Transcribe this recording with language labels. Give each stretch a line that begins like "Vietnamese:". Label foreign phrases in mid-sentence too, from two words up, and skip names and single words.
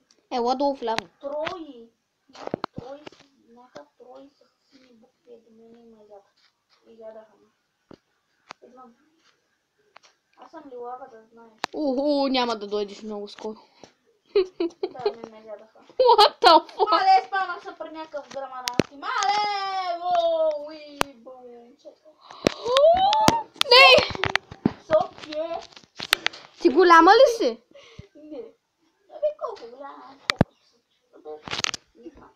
Bulgarian: Ела долу вляво. трои. Някакъв трои с сини букви до мене има изядаха ме. Идвам. Аз съм лилава, да знаеш. Няма да дойдеш много скоро. Да, ме ядоха.
English: What the fuck?
Bulgarian: Мале, спавнах се при някакъв грамарански. Мале! Уи, бум. Не! София. Ти голяма ли си? Не. Абе, колко голяма? Колко са? Абе, не знам.